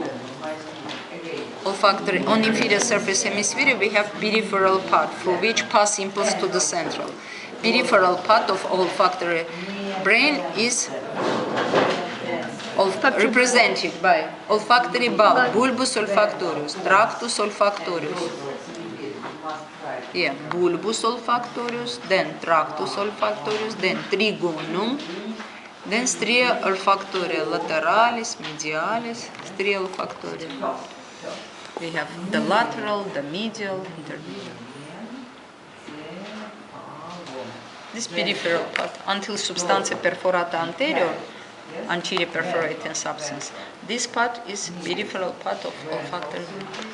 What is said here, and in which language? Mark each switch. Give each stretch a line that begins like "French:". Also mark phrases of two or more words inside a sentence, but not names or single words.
English: Olfactory on inferior surface hemisphere we have peripheral part for which pass impulse to the central. Peripheral part of olfactory brain is represented by olfactory bulb,
Latin: bulbus olfactorius, tractus olfactorius. Yeah, bulbus olfactorius, then tractus olfactorius, then trigonum, then stria olfactoria lateralis, medialis, stria olfactoria.
English: We have the lateral, the medial, intermedial. This peripheral part, until
Latin: substantia perforata anterior
English: perforating substance. This part is peripheral part of olfactory brain.